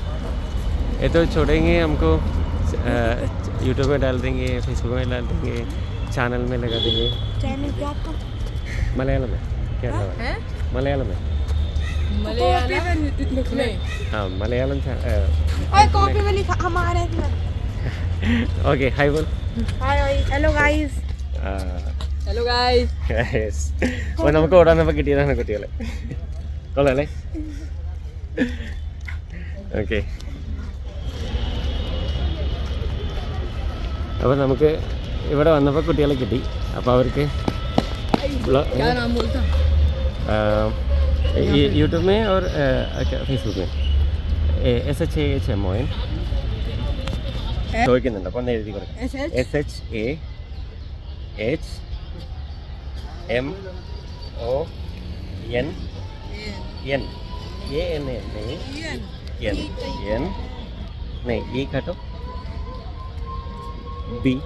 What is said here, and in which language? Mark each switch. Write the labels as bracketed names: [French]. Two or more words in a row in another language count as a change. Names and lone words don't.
[Hindi] ये तो छोड़ेंगे, हमको यूट्यूब में डाल देंगे, फेसबुक में डाल देंगे, चैनल में लगा देंगे। चैनल क्या आपका? मलयालम में क्या नाम है? मलयालम में मलयालम नहीं [Malayalam] ആ മലയാളം [Hindi] ओए कॉपी में लिखा हमारे में [English] okay hi बोल hi hello guys hello guys [Malayalam] യെസ് അപ്പോൾ നമുക്ക് ഓടാനപ്പോൾ കിട്ടിയതാണ് കുട്ടികളെ കൊള്ളാം അല്ലേ ഓക്കെ അപ്പോൾ നമുക്ക് ഇവിടെ വന്നപ്പോൾ കുട്ടികളെ കിട്ടി അപ്പോൾ അവർക്ക് [Hindi] क्या नाम बोलता यूट्यूब में और फेसबुक में SHAHMON [Malayalam] ചോദിക്കുന്നുണ്ട് അപ്പോൾ ഒന്ന് എഴുതി കൊടുക്കാം [Hindi] SHAHMON नहीं E काटो B